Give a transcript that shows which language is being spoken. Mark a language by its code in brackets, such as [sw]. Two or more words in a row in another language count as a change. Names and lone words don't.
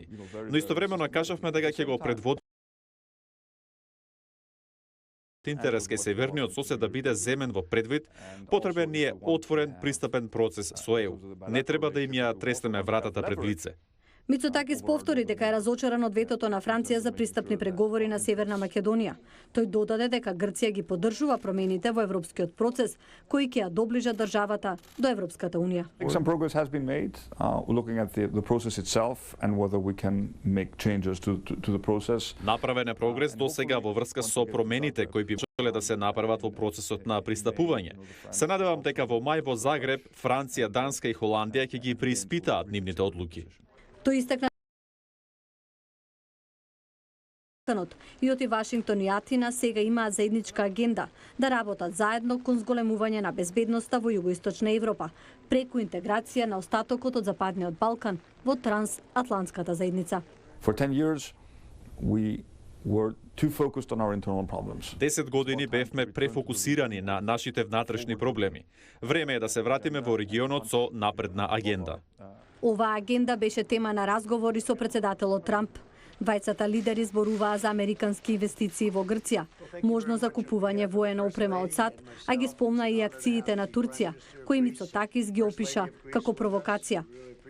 [mk] Но истовремено кажавме дека ќе го предводиме интерес кај северниот сосед да биде земен во предвид, потребен ни е отворен пристапен процес со ЕУ. Не треба да им ја треснеме вратата пред лице. Мицотакис повтори дека е разочаран од ветото на Франција за пристапни преговори на Северна Македонија. Тој додаде дека Грција ги поддржува промените во европскиот процес, кои ќе ја доближат државата до Европската унија. [en] Some progress has been made looking at the process itself and whether we can make changes to the process. [mk] Направен е прогрес досега во врска со промените кои би можеле да се направат во процесот на пристапување. Се надевам дека во мај во Загреб, Франција, Данска и Холандија ќе ги преиспитаат нивните одлуки. Тој истакна и оти Вашингтон и Атина сега имаат заедничка агенда да работат заедно кон зголемување на безбедноста во југоисточна Европа, преку интеграција на остатокот од Западниот Балкан во трансатлантската заедница. [en] For 10 years we were too focused on our internal problems. [mk] 10 години бевме префокусирани на нашите внатрешни проблеми. Време е да се вратиме во регионот со напредна агенда. Оваа агенда беше тема на разговори со председателот Трамп. Двајцата лидери зборуваа за американски инвестиции во Грција, можност за купување воена опрема од САД, а ги спомна и акциите на Турција, кои Мицотакис ги опиша како провокација.